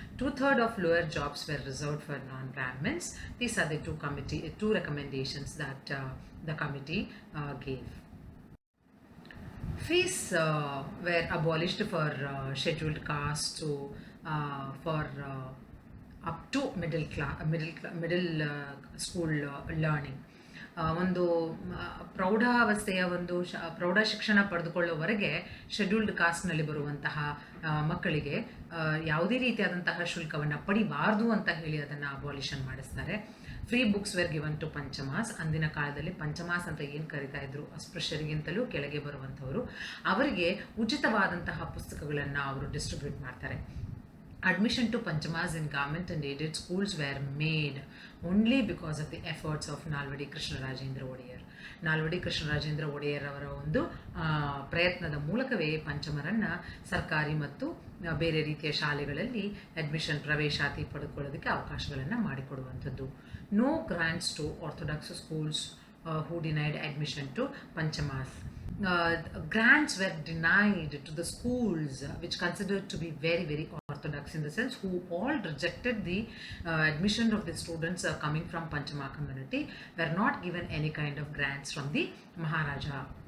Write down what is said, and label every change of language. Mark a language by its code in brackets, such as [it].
[en] 2/3 of lower jobs were reserved for non-Brahmins. These are the two recommendations that the committee gave. Fees were abolished for scheduled castes for up to middle school learning. [kn] ಒಂದು ಪ್ರೌಢಾವಸ್ಥೆಯ ಒಂದು ಪ್ರೌಢ ಶಿಕ್ಷಣ ಪಡೆದುಕೊಳ್ಳುವವರೆಗೆ scheduled ಕಾಸ್ಟ್ನಲ್ಲಿ ಬರುವಂತಹ ಮಕ್ಕಳಿಗೆ ಯಾವುದೇ ರೀತಿಯಾದಂತಹ ಶುಲ್ಕವನ್ನು ಪಡಿಬಾರ್ದು ಅಂತ ಹೇಳಿ ಅದನ್ನು ಅಬಾಲಿಷನ್ ಮಾಡಿಸ್ತಾರೆ. [en] Free books were given to Panchamas. [kn] ಅಂದಿನ ಕಾಲದಲ್ಲಿ ಪಂಚಮಾಸ್ ಅಂತ ಏನು ಕರಿತಾ ಇದ್ರು, ಅಸ್ಪೃಶ್ಯರಿಗಿಂತಲೂ ಕೆಳಗೆ ಬರುವಂಥವರು, ಅವರಿಗೆ ಉಚಿತವಾದಂತಹ ಪುಸ್ತಕಗಳನ್ನು ಅವರು ಡಿಸ್ಟ್ರಿಬ್ಯೂಟ್ ಮಾಡ್ತಾರೆ. [en] Admission to Panchamas in government and aided schools were made only because of the efforts of Nalvadi Krishnarajendra Odayar. [kn] Nalvadi Krishnarajendra Wadiyar ಅವರ ಒಂದು ಪ್ರಯತ್ನದ ಮೂಲಕವೇ ಪಂಚಮರನ್ನು ಸರ್ಕಾರಿ ಮತ್ತು ಬೇರೆ ರೀತಿಯ ಶಾಲೆಗಳಲ್ಲಿ ಅಡ್ಮಿಷನ್ ಪ್ರವೇಶಾತಿ ಪಡೆದುಕೊಳ್ಳೋದಕ್ಕೆ ಅವಕಾಶಗಳನ್ನು ಮಾಡಿಕೊಡುವಂಥದ್ದು. [en] No grants to orthodox schools who denied admission to Panchamas. Grants were denied to the schools which considered to be very, very orthodox, in the sense who all rejected the admission of the students coming from Panchama community, were not given any kind of grants from the Maharaja.